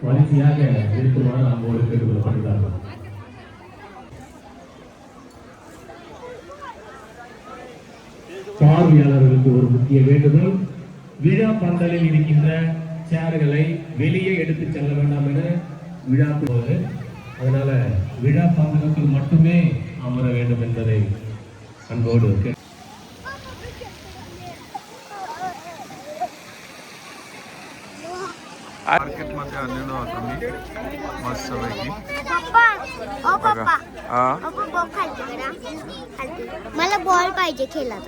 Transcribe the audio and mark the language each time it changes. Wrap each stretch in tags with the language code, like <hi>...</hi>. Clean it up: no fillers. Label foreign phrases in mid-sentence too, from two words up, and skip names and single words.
<ta>குவாலிட்டியாக இருக்குமாறு நம்மோடு கேட்டுக்கொள்ளப்படுகிறார்கள். பார்வையாளர்களுக்கு ஒரு முக்கிய வேண்டுதல், விழா பந்தலில் இருக்கின்ற சேர்களை வெளியே எடுத்து செல்ல வேண்டாம் என விழா போது, அதனால விழா பந்தலுக்குள் மட்டுமே அமர வேண்டும் என்பதை அன்போடு</ta> <mr>मार्केटमध्ये आलेलो होतो मी मस्तपैकी. पप्पा ओ पप्पा हा ओ पप्पा खालते जरा खालते. मला बॉल पाहिजे खेळायला.</mr>